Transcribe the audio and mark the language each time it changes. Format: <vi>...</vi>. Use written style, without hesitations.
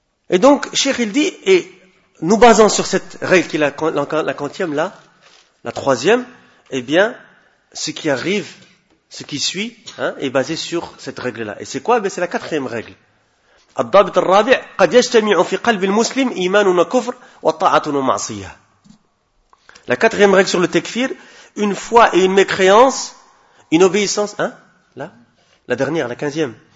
<fr>Et donc, Cheikh, il dit, et nous basant sur cette règle qui est la quantième, là, la troisième, eh bien, ce qui arrive, ce qui suit, est basé sur cette règle-là. Et c'est quoi? Eh bien, c'est la quatrième règle.</fr> <ar>Al-Dabit al-Rabi' قَدْ يَجْتَمِعُ فِي قَلْبِ الْمُسْلِمِ إِيمَانٌ وَكُفْرٌ وَطَاعَةٌ وَمَعْصِيَةٌ.</ar> <fr>La quatrième règle sur le tekfir, une foi et une mécréance, une obéissance, là, la dernière, la quinzième.</fr>